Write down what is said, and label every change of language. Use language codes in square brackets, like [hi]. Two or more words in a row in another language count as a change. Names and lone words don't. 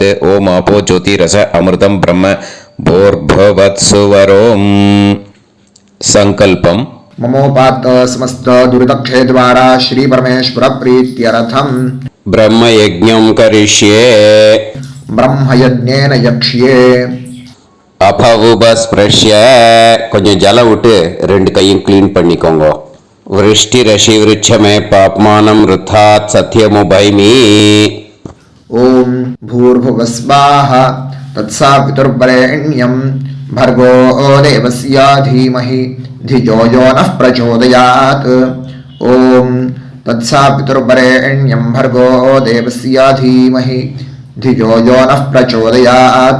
[sa] ओं आपो ज्योतिरस अमृतं ब्रह्म भूर्भुवत्सुवरों. संकल्पम्. ममोपात्त समस्त दुरितक्षय द्वारा श्री परमेश्वर प्रीत्यर्थम ब्रह्मयज्ञं करिष्ये. ब्रह्मयज्ञेन यक्ष्ये. [ta] அபவுபஸ்பிரஷ்ய கொஞ்சம் ஜலம் விட்டு ரெண்டு கையும் க்ளீன் பண்ணிக்கோங்க. [sa] விருஷ்டி ரஷி விருட்சமே பாப்மானம் ருத்தாத் சத்யமுபைமி. ओम भूर्भुवस्वाः तत्सवितुर्वरेण्यं भर्गो देवस्य धीमहि धियो यो नः प्रचोदयात्. ओम तत्सवितुर्वरेण्यं भर्गो देवस्य धीमहि धियो यो नः प्रचोदयात्.